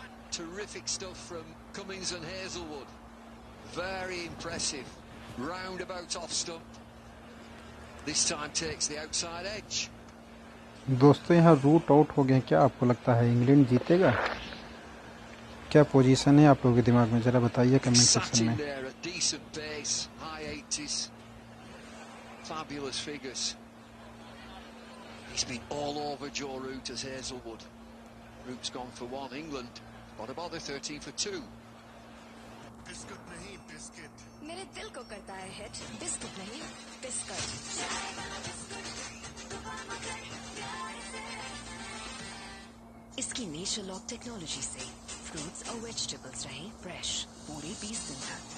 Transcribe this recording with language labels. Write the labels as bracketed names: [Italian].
[English] Terrific stuff from Cummins and Hazelwood. Very impressive. Roundabout off stump. This time takes the outside edge. [Hindi] दोस्तों यहाँ root out हो गए, क्या आपको लगता है इंग्लैंड जीतेगा? क्या पोजीशन है आप लोगों के दिमाग में, जरा बताइए कमेंट सेक्शन में। [English] There at decent pace, high 80s, fabulous figures. He's been all over Joe Root as Hazelwood. Root's gone for 1. England, what about the 13 for 2? [Hindi] Biscuit नहीं बिस्किट। मेरे दिल को करता है हिट, बिस्कुट नहीं बिस्कुट। इसकी nature lock technology से fruits और वेजिटेबल्स रहे फ्रेश पूरे 20 दिन तक।